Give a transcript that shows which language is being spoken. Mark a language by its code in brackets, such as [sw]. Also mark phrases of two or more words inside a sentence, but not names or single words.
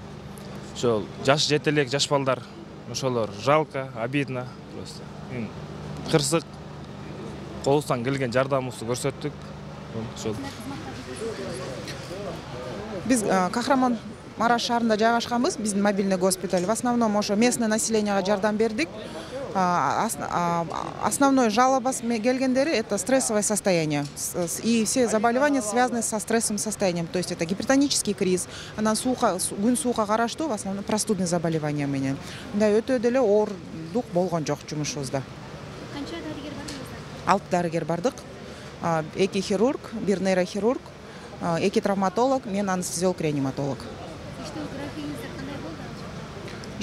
[ky] Ошол жаш жетелек, жаш балдар, ошолор жалко, [ru] обидно просто. [ky] Кырсык колубуздан келген жардамыбызды көрсөттүк. Ошол. Биз Кахраман-Мараш шаарында жайгашканбыз, биздин [ru] мобильный госпиталь. В основном [ky] ошо [ru] местный населенияга [ky] жардам бердик. Основной жалобасы келгендери [ru] это стрессовое состояние. И все заболевания связаны со стрессовым состоянием. То есть это гипертонический криз, [ky] анан күн суукка караштуу, [ru] в основном простудный заболевания менен. [ky] Мындай өтө деле оорлук болгон жок жумушубузда. Канча дарыгер бардыңыздар? 6 дарыгер бардык. 2 хирург, 1 нейрохирург, 2 травматолог, мен анестезиолог-реаниматолог. Иштөө графигиңиздер кандай болду?